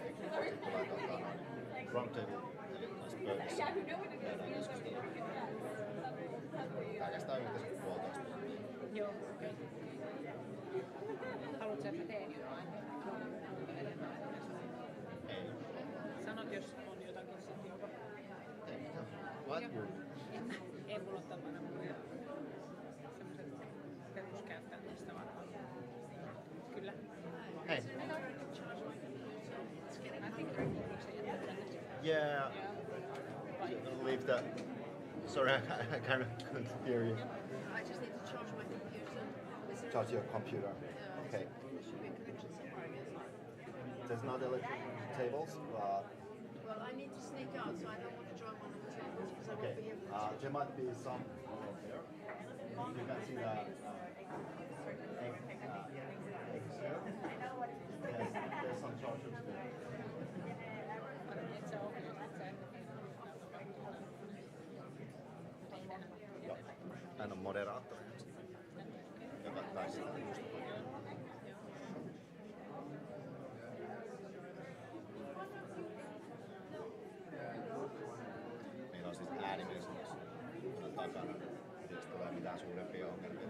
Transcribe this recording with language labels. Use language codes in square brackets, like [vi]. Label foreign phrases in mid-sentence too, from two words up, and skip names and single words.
[fi] Sitten tulee roundtable, eli näissä pöydissä käydään keskustelua. Tää kestää yhteensä 1,5 tuntia. Joo, okei. Haluatko, että teen jotain? Ei. Sanot, jos on jotakin sitten jopa. Ei mitään. [en] What you? [fi] Ei mulla ole tapana puhuja. Semmoiset peruskäyttäytymistä varmaan. Kyllä. [en] Hey. I think there are people saying that. Yeah. Leave that. Sorry, I kind of couldn't hear you. I just need to charge my computer. Is there Charge your computer. Okay. there should be a connection somewhere, I guess. There's not electric tables. Well, I need to sneak out, so I don't want to join one of the tables because I Okay. won't be able to. There might be some over there. You can see that eggs here. There's some chargers there. It's all good. [fi] Joo. Hän on moderaattori, joka taisi just. Meillä on siis äänimies takana, jos tulee mitään suurempia ongelmia.